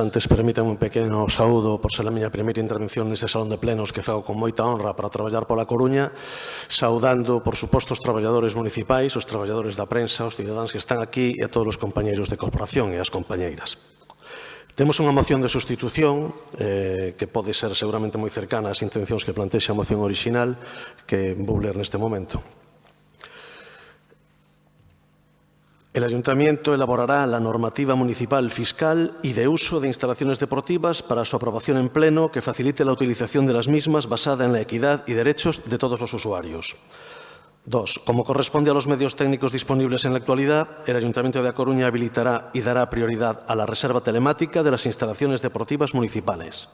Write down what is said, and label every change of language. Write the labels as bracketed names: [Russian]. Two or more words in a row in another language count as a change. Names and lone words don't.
[Galician] Antes permítanme un pequeno saúdo por ser a miña primeira intervención neste salón de plenos que fago con moita honra para traballar pola Coruña, saudando, por suposto, os traballadores municipais, os traballadores da prensa, os cidadáns que están aquí e a todos os compañeiros de corporación e as compañeiras. Temos unha moción de sustitución que pode ser seguramente moi cercana ás intencións que plantexa a moción orixinal que vou ler neste momento. [Spanish] El Ayuntamiento elaborará la normativa municipal fiscal y de uso de instalaciones deportivas para su aprobación en pleno que facilite la utilización de las mismas basada en la equidad y derechos de todos los usuarios. 2. Como corresponde a los medios técnicos disponibles en la actualidad, el Ayuntamiento de A Coruña habilitará y dará prioridad a la reserva telemática de las instalaciones deportivas municipales.